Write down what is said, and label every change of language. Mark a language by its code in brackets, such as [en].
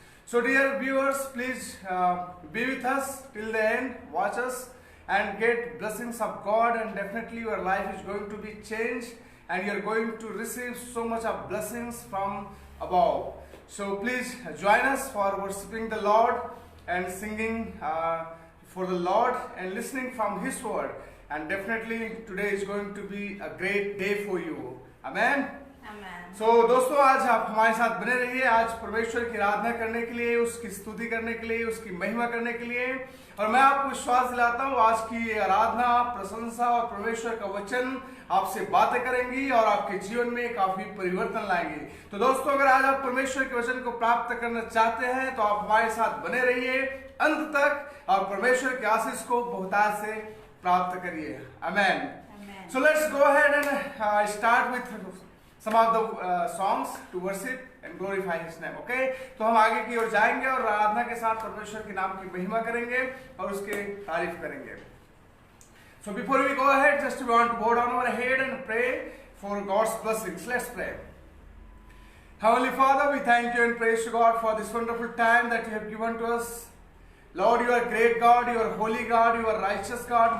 [en] So dear viewers, please be with us till the end, watch us and get blessings of God, and definitely your life is going to be changed and you are going to receive so much of blessings from above. So please join us for worshiping the Lord and singing for the Lord and listening from His word. And definitely today is going to be a great day for you. Amen. [hi] दोस्तों आज आप हमारे साथ बने रहिए। आज परमेश्वर की आराधना करने के लिए, उसकी स्तुति करने के लिए, उसकी महिमा करने के लिए, और मैं आपको विश्वास दिलाता हूँ आज की आराधना, प्रशंसा और परमेश्वर का वचन आपसे बातें करेंगी और आपके जीवन में काफी परिवर्तन लाएंगी। तो दोस्तों, अगर आज आप परमेश्वर के वचन को प्राप्त करना चाहते हैं तो आप हमारे साथ बने रहिए अंत तक और परमेश्वर के आशीष को बहुतायत से प्राप्त करिए। आमेन। [en] So let's go ahead and start with some of the songs to worship and glorify His name. Okay? [hi] तो हम आगे की ओर जाएंगे और आराधना के साथ परमेश्वर के नाम की महिमा करेंगे और उसके तारीफ करेंगे। [en] So before we go ahead, just we want to bow down our head and pray for God's blessings. Let's pray. Heavenly Father, we thank you and praise you, God, for this wonderful time that you have given to us. Lord, you are great God, you are holy God, you are righteous God.